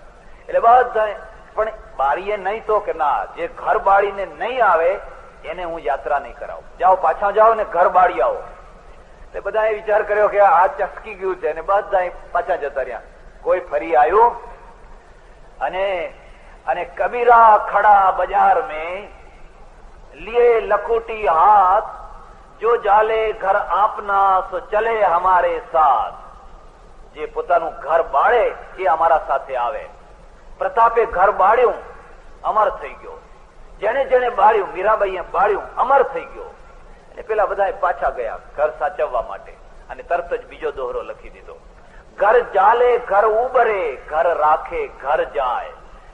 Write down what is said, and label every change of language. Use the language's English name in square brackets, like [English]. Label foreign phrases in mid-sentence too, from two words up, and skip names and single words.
[Gujarati] એટલે બધા પણ બારીએ નહીં તો કે ના, જે ઘર બાળીને નહીં આવે એને હું યાત્રા નહીં કરાવું, જાઓ પાછા જાઓ ને ઘર બાળી આવો. એટલે બધાએ વિચાર કર્યો કે આ ચસકી ગયું છે, અને બધા પાછા જતા રહ્યા. કોઈ ફરી આવ્યું અને [Hindi] कबीरा खड़ा बजार में लिए लखोटी हाथ, जो जाले घर आपना सो चले हमारे साथ. [Gujarati] જે પોતાનું ઘર બાળે એ અમારા સાથે આવે. પ્રતાપે ઘર બાળ્યું, અમર થઈ ગયો. જેને જેને બાળ્યું, મીરાબાઈએ બાળ્યું, અમર થઈ ગયો. એટલે પેલા બધા પાછા ગયા ઘર સાચવવા માટે, અને તરત જ બીજો દોહરો લખી દીધો, [Hindi] घर जाले घर उबरे, घर राखे घर जाय.